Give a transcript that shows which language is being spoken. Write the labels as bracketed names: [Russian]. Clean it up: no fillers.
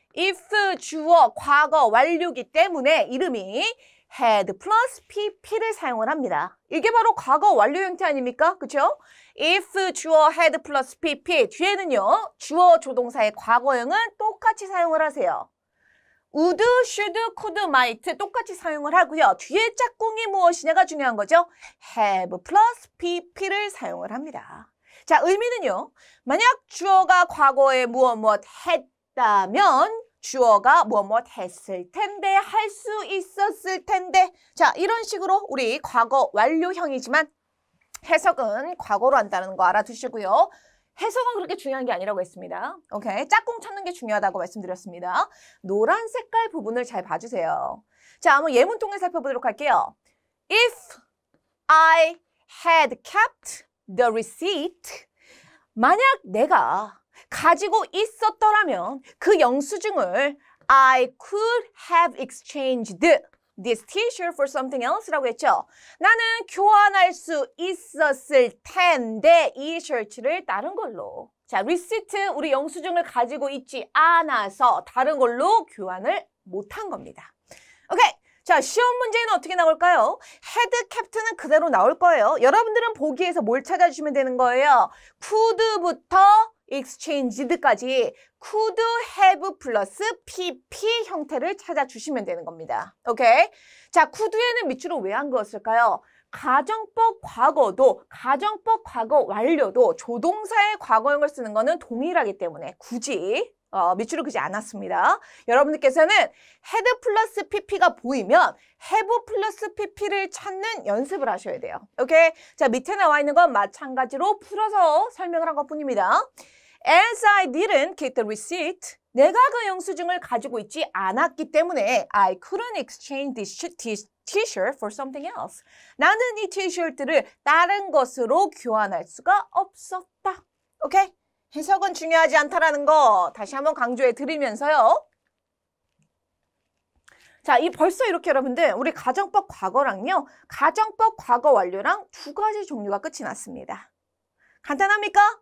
[Korean] if 주어 과거 완료기 때문에 이름이 had 플러스 pp를 사용을 합니다. 이게 바로 과거 완료 형태 아닙니까? 그쵸? if 주어 had 플러스 pp 뒤에는요. 주어 조동사의 과거형은 똑같이 사용을 하세요. would, should, could, might 똑같이 사용을 하고요. 뒤에 짝꿍이 무엇이냐가 중요한 거죠. have 플러스 pp를 사용을 합니다. 자, 의미는요. 만약 주어가 과거에 무엇 했다면 주어가 무엇 했을 텐데, 할 수 있었을 텐데. 자, 이런 식으로 우리 과거 완료형이지만 해석은 과거로 한다는 거 알아두시고요. 해석은 그렇게 중요한 게 아니라고 했습니다. 오케이, 짝꿍 찾는 게 중요하다고 말씀드렸습니다. 노란 색깔 부분을 잘 봐주세요. 자, 한번 예문 통해 살펴보도록 할게요. [English] If I had kept the receipt, [Korean] 만약 내가 가지고 있었더라면 그 영수증을 [English] I could have exchanged this t-shirt for something else [Korean] 라고 했죠. 나는 교환할 수 있었을 텐데 이 셔츠를 다른 걸로. 자, receipt 우리 영수증을 가지고 있지 않아서 다른 걸로 교환을 못한 겁니다. 오케이. 자, 시험 문제는 어떻게 나올까요? had kept는 그대로 나올 거예요. 여러분들은 보기에서 뭘 찾아주시면 되는 거예요? could부터 exchanged까지 could have 플러스 pp 형태를 찾아주시면 되는 겁니다. 오케이? 자, could에는 밑줄을 왜 안 그었을까요? 가정법 과거도, 가정법 과거 완료도 조동사의 과거형을 쓰는 거는 동일하기 때문에 굳이 밑줄을 그지 않았습니다. 여러분들께서는 had 플러스 pp가 보이면 have 플러스 pp를 찾는 연습을 하셔야 돼요. 오케이? 자, 밑에 나와 있는 건 마찬가지로 풀어서 설명을 한 것뿐입니다. [English] As I didn't get the receipt, [Korean] 내가 그 영수증을 가지고 있지 않았기 때문에 [English] I couldn't exchange this t-shirt for something else. [Korean] 나는 이 티셔츠를 다른 것으로 교환할 수가 없었다. 오케이? 해석은 중요하지 않다라는 거 다시 한번 강조해 드리면서요. 자, 벌써 이렇게 여러분들 우리 가정법 과거랑요. 가정법 과거 완료랑 두 가지 종류가 끝이 났습니다. 간단합니까?